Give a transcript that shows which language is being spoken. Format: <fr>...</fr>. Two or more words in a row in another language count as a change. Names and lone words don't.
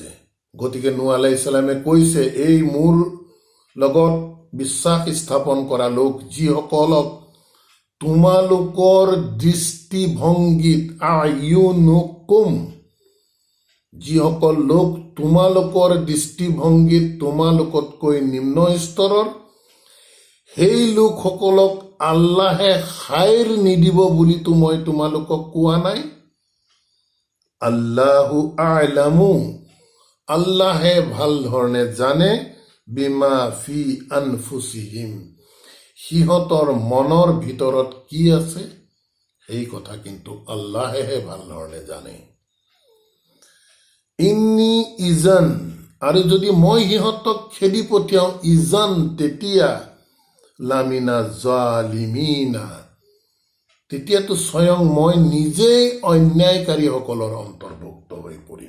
<as>গতিকে নূহ</as> <ar>عليه السلام</ar> <as>কৈছে, এই মোৰ লগত বিশ্বাস স্থাপন কৰা লোক, যিসকলক তোমালোকৰ দৃষ্টিভংগীত আয়ুনুকুম, যিসকল লোক তোমালোকৰ দৃষ্টিভংগীত তোমালোকতকৈ নিম্ন স্তৰৰ, সেই লোকসকলক আল্লাহে খাইৰ নিদিব বুলিতো মই তোমালোকক কোৱা নাই।</as> <ar>الله أعلم,</ar> <as>আল্লাহে ভাল ধৰণে জানে,</as> <ar>بما في أنفسهم,</ar> <as>সিহঁতৰ মনৰ ভিতৰত কি আছে সেই কথা কিন্তু আল্লাহেহে ভাল ধৰণে জানে।</as> <ar>إني إذا,</ar> <as>আৰু যদি মই সিহঁতক খেদি পঠিয়াওঁ, ইজান তেতিয়া,</as> <ar>لمن الظالمين,</ar> <as>তেতিয়াতো স্বয়ং মই নিজেই অন্যায়কাৰীসকলৰ অন্তৰ্ভুক্ত হৈ পৰিম।</as>